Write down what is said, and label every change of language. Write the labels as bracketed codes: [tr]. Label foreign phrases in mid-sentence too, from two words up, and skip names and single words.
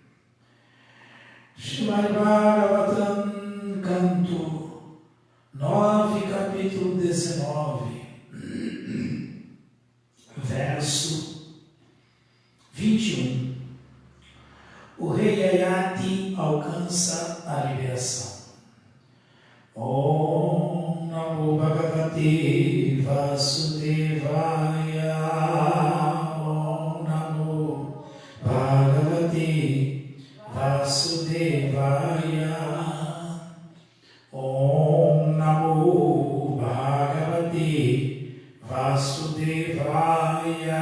[pt] Srimad Bhagavatam, canto 9, capítulo 19, verso 21. O rei Ayati alcança a liberação. [sa] ॐ नमो भगवते वासुदेवाय. ॐ नमो भगवते वासुदेवाय. ॐ नमो भगवते वासुदेवाय.